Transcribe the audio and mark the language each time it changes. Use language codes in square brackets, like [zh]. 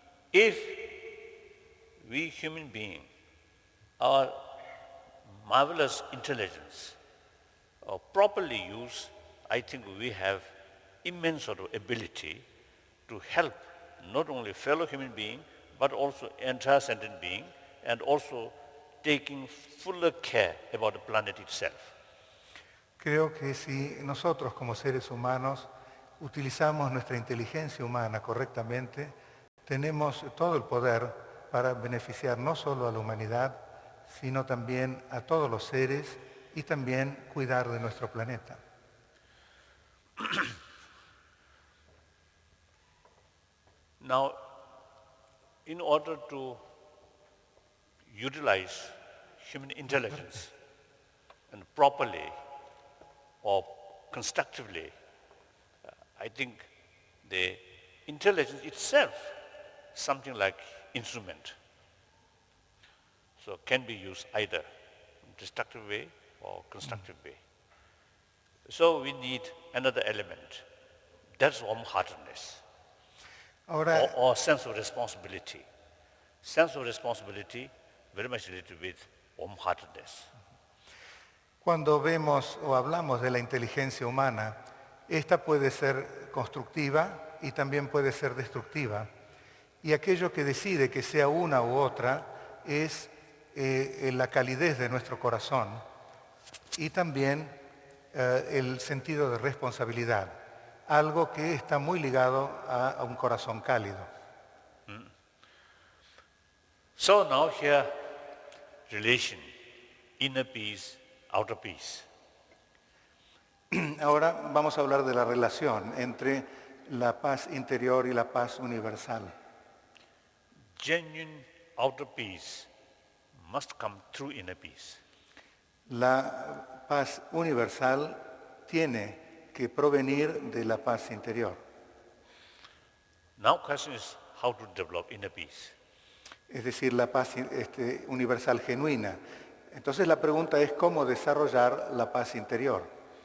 [en] If we human beings, our marvelous intelligence, properly used, I think we have immense sort of ability to help not only fellow human being, but also entire sentient being, and also taking fuller care about the planet itself. [es] Creo que si nosotros como seres humanos utilizamos nuestra inteligencia humana correctamente, tenemos todo el poder para beneficiar no solo a la humanidad, sino también a todos los seres y también cuidar de nuestro planeta. [en] Now, in order to utilize human intelligence and properly or constructively, I think the intelligence itself, something like instrument, so can be used either destructive way or constructive way. So we need another element. That's warm-heartedness. [es] Ahora, [en] or sense of responsibility. Sense of responsibility very much related with warm-heartedness. [es] cuando vemos o hablamos de la inteligencia humana, esta puede ser constructiva y también puede ser destructiva. Y aquello que decide que sea una u otra es la calidez de nuestro corazón y también el sentido de responsabilidad, algo que está muy ligado a un corazón cálido. [en] So now here, relation, inner peace, outer peace. [es] Ahora vamos a hablar de la relación entre la paz interior y la paz universal. [en] Genuine outer peace must come through inner peace. [es] La paz universal tiene que provenir de la paz interior. [en] Now question is how to develop inner peace. [es] Es decir, la paz universal genuina. Entonces la pregunta es cómo desarrollar la paz interior.